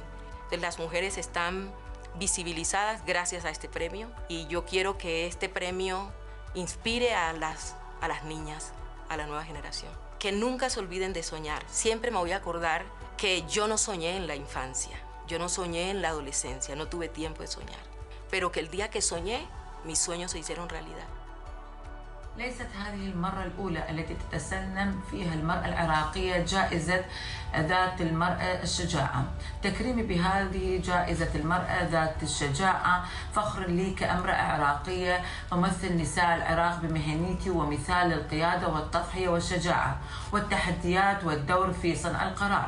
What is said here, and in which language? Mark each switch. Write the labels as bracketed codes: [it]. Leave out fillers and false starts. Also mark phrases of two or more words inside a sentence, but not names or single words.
[es] Entonces las mujeres están visibilizadas gracias a este premio y yo quiero que este premio inspire a las niñas, a la nueva generación. Que nunca se olviden de soñar. Siempre me voy a acordar que yo no soñé en la infancia, yo no soñé en la adolescencia, no tuve tiempo de soñar. Pero que el día que soñé, mis sueños se hicieron realidad. [ar] ليست هذه المرة الأولى التي تتسنم فيها المرأة العراقية جائزة ذات المرأة الشجاعة. تكريمي بهذه جائزة المرأة ذات الشجاعة فخر لي كامرأة عراقية أمثل نساء العراق بمهنيتي ومثال للقيادة والتضحية والشجاعة والتحديات والدور في صنع القرار.